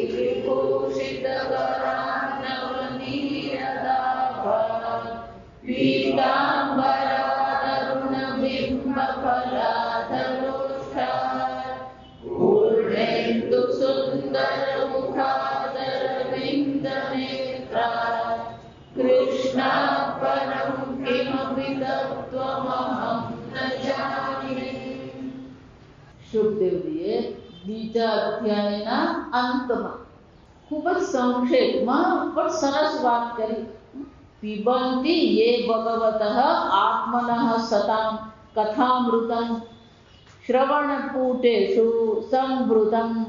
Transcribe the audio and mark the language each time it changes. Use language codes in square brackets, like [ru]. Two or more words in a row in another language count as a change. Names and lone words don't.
[sa] विभूषितवरान्नवनीरदाभात् पीताम्बरारुणबिम्बफलाधरोष्ठात् पूर्णेन्दुसुन्दरमुखादरविन्दनेत्रात् कृष्णात् परं किमपि तत्त्वमहं न जाने। [gu] શુકદેવજીએ બીજા અધ્યાયના અંતમાં ખૂબ જ સંક્ષેપમાં પણ સરસ વાત કરી. [sa] પિબંતિ યે ભગવતઃ આત્મનઃ સતાં કથામૃતં શ્રવણપૂટેષુ સંવૃતં.